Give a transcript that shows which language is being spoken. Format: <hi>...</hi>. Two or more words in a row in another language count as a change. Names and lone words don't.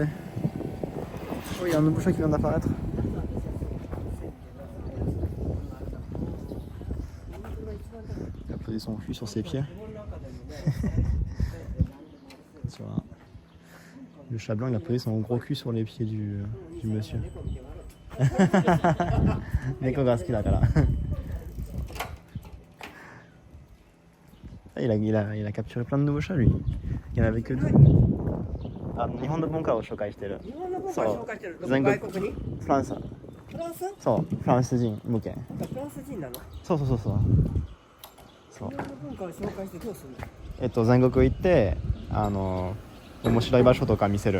<fr>Oh, il y a un nouveau chat qui vient d'apparaître. Il a posé son cul sur ses pieds. Tu vois. Le chat blanc, il a posé son gros cul sur les pieds du monsieur.</fr> <ja>猫が好きだから.</ja> <fr>Il a capturé plein de nouveaux chats, lui. Il n'y en avait que 2.</fr> <ja>Ah, 日本の文化を紹介してる。そう。全国フランス。フランス？そう。フランス人向け。フランス人なの？そうそうそうそう。そう。日本の文化を紹介してどうするの？全国行って面白い場所とか見せる。</ja>